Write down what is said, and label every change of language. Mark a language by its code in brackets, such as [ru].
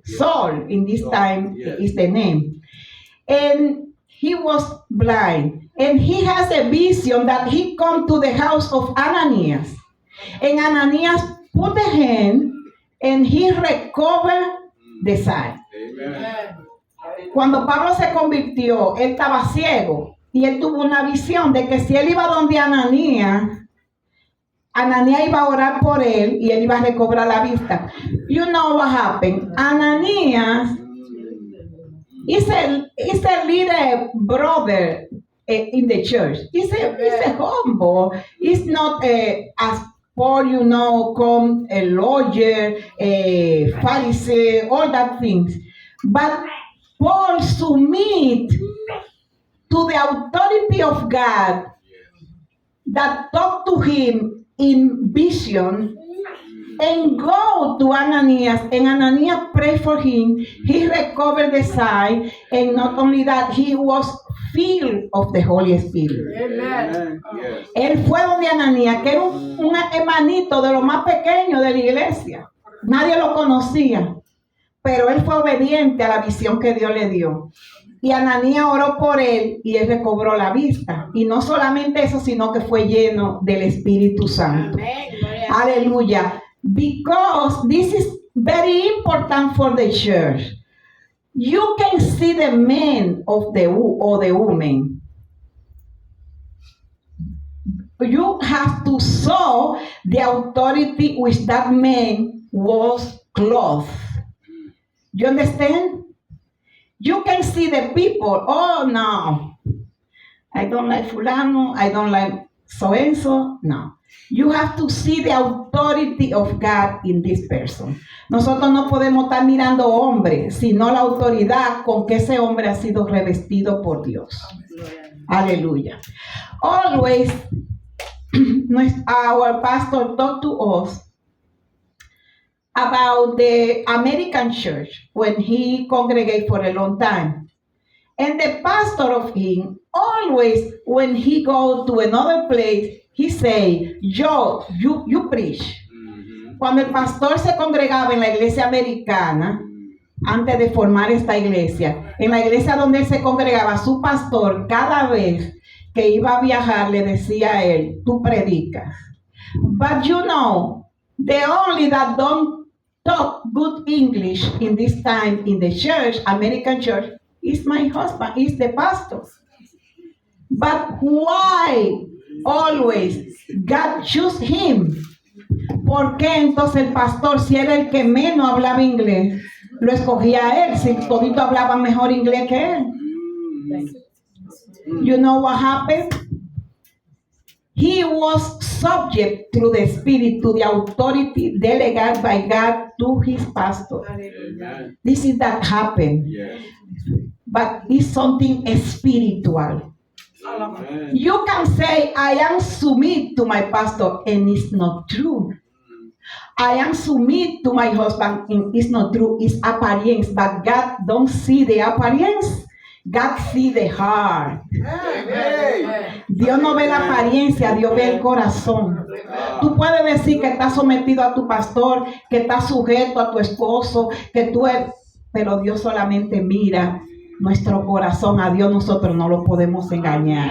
[en] Saul, in this time, is the name. And he was blind. And he has a vision that he come to the house of Ananias. And Ananias put the hand and he recovered the sight. Amen. [es] Cuando Pablo se convirtió, él estaba ciego. Y él tuvo una visión de que si él iba donde Ananías iba a orar por él y él iba a recobrar la vista. [en] You know what happened? Ananias is a little brother in the church. He's a humble. He's not as Paul, you know, come a lawyer, a Pharisee, all that things. But Paul submit to the authority of God that talked to him in vision, and go to Ananias, and Ananias prayed for him. He recovered the sight, and not only that, he was filled of the Holy Spirit. Amen. Yes. [es] Él fue donde Ananías, que era un hermanito de lo más pequeño de la iglesia. Nadie lo conocía, pero él fue obediente a la visión que Dios le dio. Y Ananías oró por él y él recobró la vista. Y no solamente eso, sino que fue lleno del Espíritu Santo. Amén. Gloria a [en] Hallelujah. Because this is very important for the church. You can see the man of the or the woman. You have to show the authority which that man was clothed. You understand? You can see the people. Oh no, I don't like fulano. I don't like so and so. No. You have to see the authority of God in this person. [es] Nosotros no podemos estar mirando hombres, sino la autoridad con que ese hombre ha sido revestido por Dios. Aleluya. [en] Always, our pastor talked to us about the American church when he congregated for a long time. And the pastor of him, always when he go to another place, he say, Joe, you preach. [es] Cuando el pastor se congregaba en la iglesia americana, antes de formar esta iglesia, en la iglesia donde él se congregaba, su pastor, cada vez que iba a viajar, le decía a él, tú predicas. [en] But you know, the only that don't talk good English in this time in the church, American church, is my husband, is the pastor. But why always God choose him? [es] ¿Por qué entonces el pastor, si era el que menos hablaba inglés, lo escogía a él, si todito hablaba mejor inglés que él? [en] You know what happened? He was subject through the Spirit to the authority delegated by God to his pastor. Amen. This is that happened. Yes. But it's something spiritual. Amen. You can say, I am submit to my pastor, and it's not true. I am submit to my husband, and it's not true. It's appearance, but God don't see the appearance. God see the heart. Amen. [es] Dios no ve la apariencia, Dios ve el corazón. Tú puedes decir que estás sometido a tu pastor, que estás sujeto a tu esposo, que tú eres, pero Dios solamente mira nuestro corazón. A Dios nosotros no lo podemos engañar.